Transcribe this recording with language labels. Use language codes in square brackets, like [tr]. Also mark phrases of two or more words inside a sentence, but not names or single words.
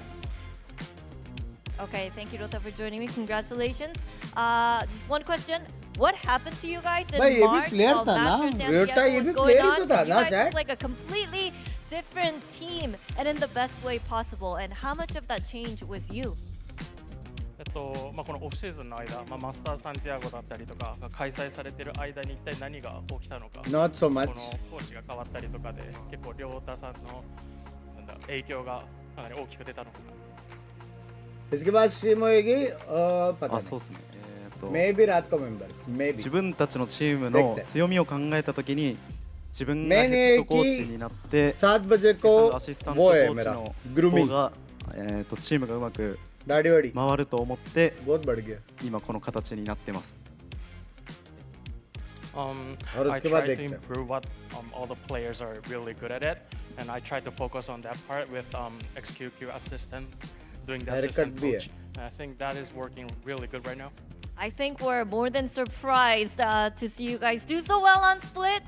[en] Okay, thank you Ryota for joining me. Congratulations. Just one question. What happened to you guys in March while Master Santiago was going on? You guys look like a completely different team and in the best way possible. And how much of that change was you? [ja] このオフシーズンの間、マスターサンティアゴだったりとかが開催されている間に一体何が起きたのか、 [en] Not so much. [ja] このコーチが変わったりとかで結構亮太さんの影響がかなり大きく出たのかな。 [hi] इसके बाद स्ट्रीम होएगी पता [ja] そうですね。 [hi] Maybe रात को members. Maybe. [ja] 自分たちのチームの強みを考えたときに自分がヘッドコーチになって [hi] 7बजे को [ja] アシスタントコーチの方がチームがうまく [hi] दाढ़ी वाड़ी [ja] 回ると思って [hi] बहुत बढ़ गया [ja] 今この形になってます。 [en] I try to improve what all the players are really good at it, and I try to focus on that part with XQQ assistant, doing the assistant coach. And I think that is working really good right now. I think we're more than surprised to see you guys do so well on Split.